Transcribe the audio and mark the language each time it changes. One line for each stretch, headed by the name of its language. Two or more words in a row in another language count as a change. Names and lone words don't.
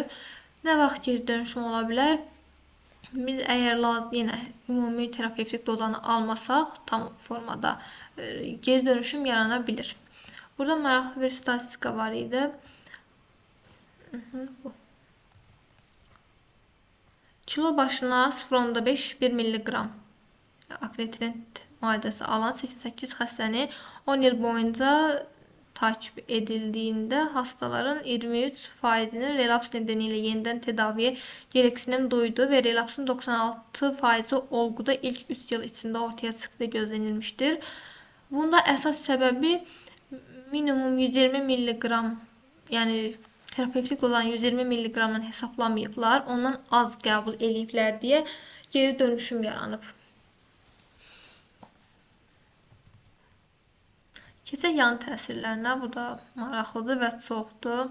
Azerbaijani: Nə vaxt geri dönüşüm ola bilər? Biz əgər yenə ümumi terapevtik dozanı almasaq, tam formada geri dönüşüm yarana bilir. Burada maraqlı bir statistika var idi.
Turkish: Bu. Kilo başına 0,5-1 milliqram akne trend müalicəsi alan 88 xəstəni 10 il boyunca takip edildiyində hastaların 23%'nin relaps nedeniyle yeniden tedaviye gereksinim duydu ve relapsın 96%'i olguda ilk 3 yıl içinde ortaya çıktığı gözlenilmiştir.
Azerbaijani: Bunda əsas səbəbi minimum 120 milliqram, yani terapevtik olan 120 milliqramın hesaplamayıblar, ondan az qəbul eləyiblər deyə geri dönüşüm yaranıb. Keçək yan təsirlərinə, bu da maraqlıdır və çoxdur.